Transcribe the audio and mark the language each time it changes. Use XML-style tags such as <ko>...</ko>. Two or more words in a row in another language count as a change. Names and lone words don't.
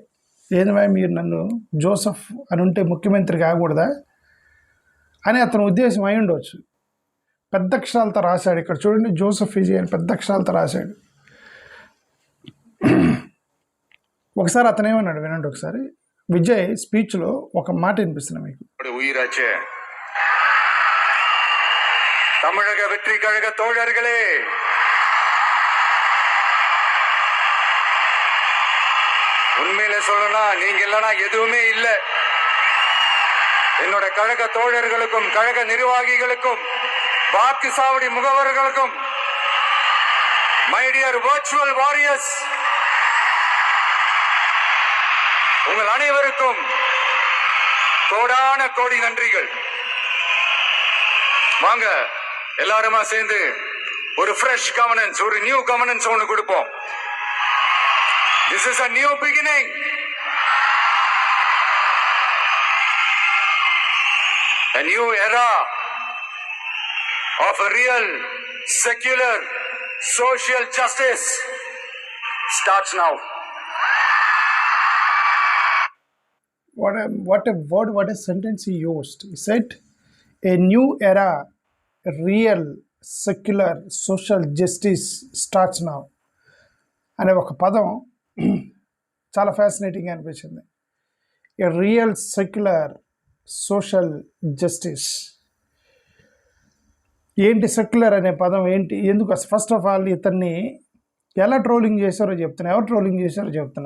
<te>ఏదైనా మీరు నన్ను జోసెఫ్ అని ఉంటే ముఖ్యమంత్రి కాకూడదా అని అతని ఉద్దేశం అయి ఉండవచ్చు. పెద్ద అక్షరాలతో రాశాడు. ఇక్కడ చూడండి, జోసెఫ్ విజయ్ అని పెద్ద అక్షరాలతో రాశాడు. ఒకసారి అతను ఏమన్నాడు వినండి ఒకసారి. విజయ్ స్పీచ్లో ఒక మాట వినిపిస్తున్నా మీకు.</te> <ta>உயிராச்சே தமிழக வெற்றி கழக தோழர்களே, உண்மையில சொல்லணும்னா நீங்க இல்லைன்னா எதுவுமே இல்லை. என்னோட கழக தோழர்களுக்கும் கழக நிர்வாகிகளுக்கும் வாக்கு சாவடி முகவர்களுக்கும்,</ta> <en>my dear virtual warriors,</en> <ta>உங்கள் அனைவருக்கும் கோடான கோடி நன்றிகள். வாங்க எல்லாருமா சேர்ந்து ஒரு</ta> <en>fresh governance,</en> <ta>ஒரு</ta> <en>new governance</en> <ta>ஒன்று கொடுப்போம்.</ta> <en>This is a new beginning. A new era of a real secular social justice starts now. What a word, what a sentence he used. He said, a new era, a real secular social justice starts now.</en> <te>అనే ఒక పదం చాలా ఫ్యాసినేటింగ్గా అనిపించింది.</te> <en>A real secular social justice.</en> <te>ఏంటి సెక్యులర్ అనే పదం ఏంటి, ఎందుకు?</te> <en>first of all</en> <te>ఇతన్ని ఎలా ట్రోలింగ్ చేశారో చెప్తున్నా, ఎవరు ట్రోలింగ్ చేశారో చెప్తున్నా.</te>